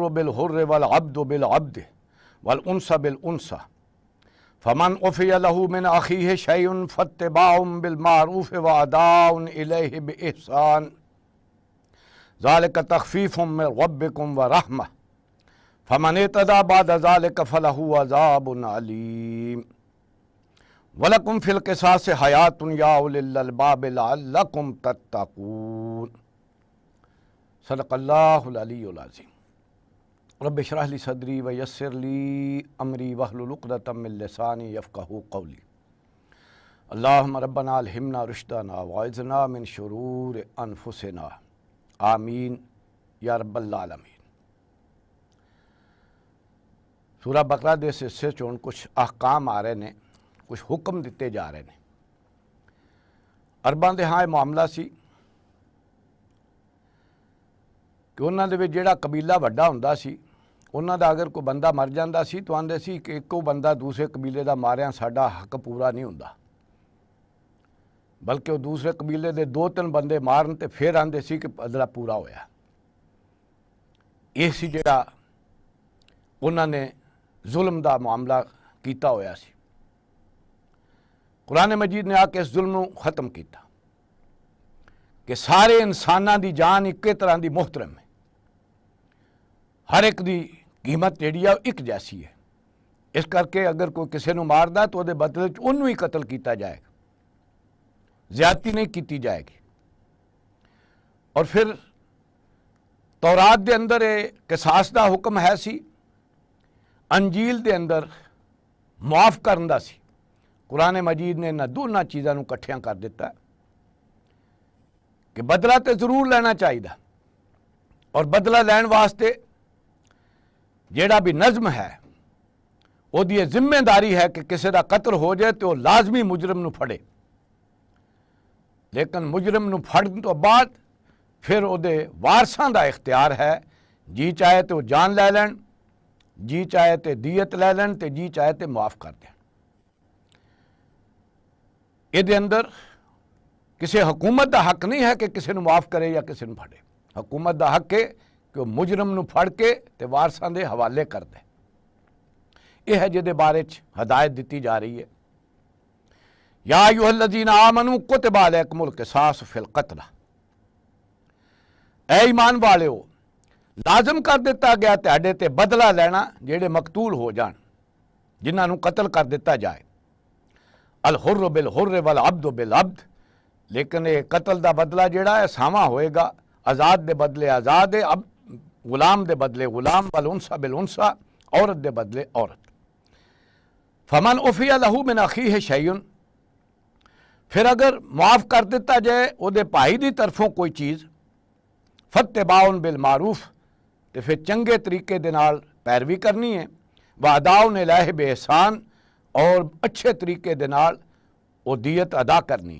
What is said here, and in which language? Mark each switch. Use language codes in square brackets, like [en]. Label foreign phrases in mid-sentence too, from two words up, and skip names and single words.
[ar] بالحر والعبد بالعبد والانثى بالانثى فمن عفی لہ من اخیہ شیء فاتباع بالمعروف واداء الیہ بإحسان ذالک تخفیف من ربکم ورحمہ فمن اعتدی بعد ذالک فلہ عذاب علیم ولکم فی القصاص حیات یا اولی الالباب لعلکم تتقون. صدق اللہ العلی العظیم. رب اشرح لی صدری ویسر لی امری واحلل عقدۃ من لسانی یفقہوا قولی. اللہم ربنا الہمنا رشدنا واعذنا من شرور انفسنا آمین یا رب العالمین. [pa] سورہ بقرہ دے سے چون کچھ احکام آ رہے نے، کچھ حکم دیتے جا رہے نے. عرباں دے ہاں معاملہ سی کہ انہاں دے وچ جیڑا قبیلہ وڈا ہوندا سی، انہاں دا اگر کوئی بندہ مر جاندا سی تو آندے سی کہ ایکو بندہ دوسرے قبیلے دا ماریا ساڈا حق پورا نہیں ہوندا، بلکہ وہ دوسرے قبیلے دے 2-3 بندے مارن تے پھر آندے سی کہ بدلہ پورا ہویا. یہ سی جڑا انہاں نے ظلم دا معاملہ کیتا ہویا سی. قرآن مجید نے آ کے اس ظلم نو ختم کیتا کہ سارے انساناں دی جان اکے طرح دی محترم ہے، ہر ایک دی قیمت جیڑی ہے ایک جیسی ہے. اس کر کے اگر کوئی کسی نو ماردا تو دے بدلے چ انہوں ہی قتل کیتا جائے گا، زیادتی نہیں کیتی جائے گی. اور پھر تورات دے اندر قصاص دا حکم ہے سی، انجیل دے اندر معاف کرن دا سی. قرآن مجید نے انہاں دونوں چیزاں نو کٹھیاں کر دیتا ہے کہ بدلہ تے ضرور لینا چاہیے، اور بدلہ لین واسطے جیڑا بھی نظم ہے وہ دی ذمہ داری ہے کہ کسی دا قتل ہو جائے تو لازمی مجرم نو پھڑے، لیکن مجرم نو پھڑن تو بعد پھر او دے وارثاں دا اختیار ہے، جی چاہے تو جان لے لین، جی چاہے تے دیت لے لین، تے جی چاہے تے معاف کر دین. یہ دے اندر کسی حکومت دا حق نہیں ہے کہ کسی نو معاف کرے یا کسی نو پھڑے. حکومت دا حق ہے کہ وہ مجرم نو پھڑ کے تے وارثاں دے حوالے کر دے. یہ ہے جدے بارے چ ہدایت دیتی جا رہی ہے. [ar] یا ایھا الذین آمنوا کتب علیکم القصاص فی القتل. [pa] اے ایمان والےو، لازم کر دیتا گیا تہاڈے تے بدلہ لینا جیڑے مقتول ہو جان، جنہاں نو قتل کر دیتا جائے. [ar] الحر بالحر والعبد بالعبد. [pa] لیکن یہ قتل دا بدلہ جیڑا ہے ساواں ہوئے گا، آزاد دے بدلے آزاد ہے، اب غلام دے بدلے غلام، [ar] والانثى بالانثى، [pa] عورت دے بدلے عورت. [ar] فمن عفی لہ من اخیہ شیء. [pa] پھر اگر معاف کر دیتا جائے او دے بھائی دی طرفوں کوئی چیز، [ar] فاتباع بالمعروف، [pa] تو پھر چنگے طریقے دے نال پیروی کرنی ہے، [ar] واداء الیہ بإحسان، [pa] اور اچھے طریقے دے نال او دیت ادا کرنی ہے.